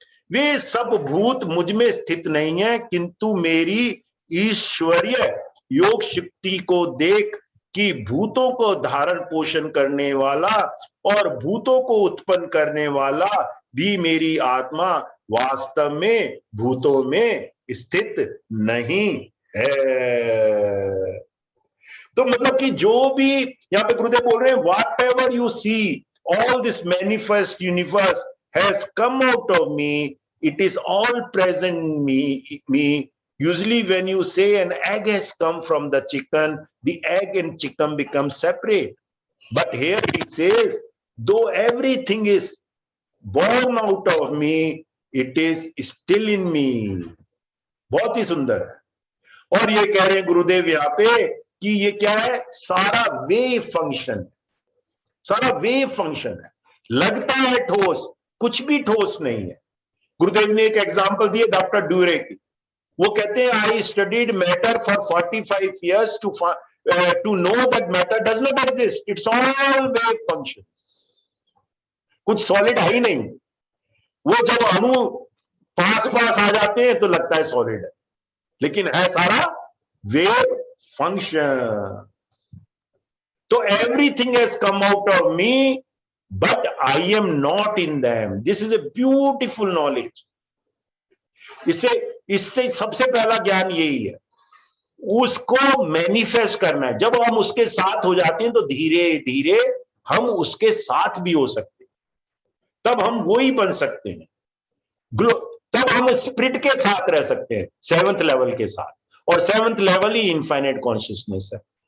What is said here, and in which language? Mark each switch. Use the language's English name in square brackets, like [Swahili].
[Hindi] वे सब भूत मुझ में स्थित नहीं है, किंतु मेरी ईश्वरीय योग शक्ति को देख कि भूतों को धारण पोषण करने वाला और भूतों को उत्पन्न करने वाला भी मेरी आत्मा वास्तव में भूतों में स्थित नहीं है। तो मतलब कि जो भी यहां पे गुरुदेव बोल रहे हैं, [English] Whatever you see, all this manifest universe has come out of me, it is all present me. Usually when you say an egg has come from the chicken, the egg and chicken become separate, but here he says though everything is born out of me, it is still in me. [Hindi] बहुत ही सुंदर है। और ये कह रहे हैं गुरुदेव यहाँ पे कि ये क्या है, सारा वेव फंक्शन, सारा वेव फंक्शन है। लगता है ठोस, कुछ भी ठोस नहीं है। गुरुदेव ने एक एग्जांपल दिए डॉक्टर ड्यूरे की। वो कहते हैं [English] I studied matter for 45 years to know that matter does not exist, it's all wave functions. [Hindi] कुछ सॉलिड है ही नहीं। वो जब अणु पास आ जाते हैं तो लगता है सॉलिड है, लेकिन है सारा वेव फंक्शन। [English] तो everything has come out of me but I am not in them. This is a beautiful knowledge. [Hindi] इससे सबसे पहला ज्ञान यही है, उसको मैनिफेस्ट करना है। जब हम उसके साथ हो जाते हैं तो धीरे धीरे हम उसके साथ भी हो सकते हैं, तब हम वो ही बन सकते हैं। तब हम स्पिरिट के साथ रह सकते हैं, 7th लेवल के साथ, और 7th लेवल ही इनफाइनाइट कॉन्शियसनेस है।